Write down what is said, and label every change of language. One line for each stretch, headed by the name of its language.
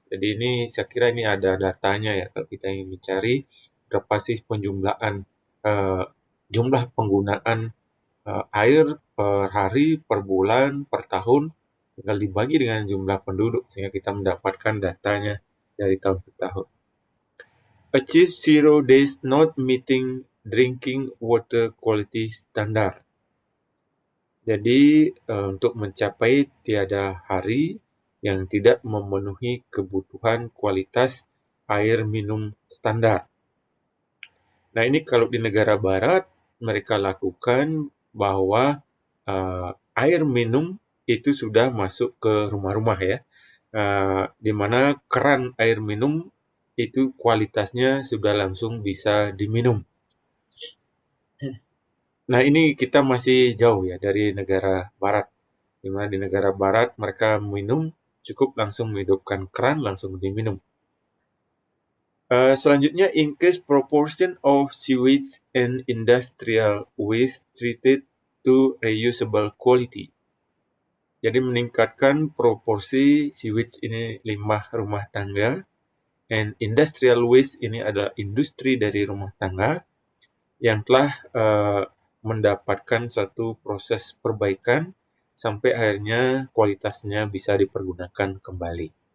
Indonesian: Jadi ini saya kira ini ada datanya ya kalau kita ingin mencari berapa sih penjumlahan jumlah penggunaan air per hari, per bulan, per tahun, tinggal dibagi dengan jumlah penduduk sehingga kita mendapatkan datanya dari tahun ke tahun.
English: Achieve 0 days not meeting drinking water quality standard.
Indonesian: Jadi untuk mencapai tiada hari yang tidak memenuhi kebutuhan kualitas air minum standar. Nah, ini kalau di negara barat mereka lakukan bahwa air minum itu sudah masuk ke rumah-rumah ya. Di mana keran air minum itu kualitasnya sudah langsung bisa diminum. Nah, ini kita masih jauh ya dari negara barat. Di mana di negara barat mereka minum cukup langsung menghidupkan keran langsung diminum.
English: Selanjutnya, increase proportion of sewage and industrial waste treated to reusable quality.
Indonesian: Jadi meningkatkan proporsi sewage ini limbah rumah tangga,
English: and industrial waste
Indonesian: ini adalah industri dari rumah tangga yang telah mendapatkan suatu proses perbaikan sampai akhirnya kualitasnya bisa dipergunakan kembali.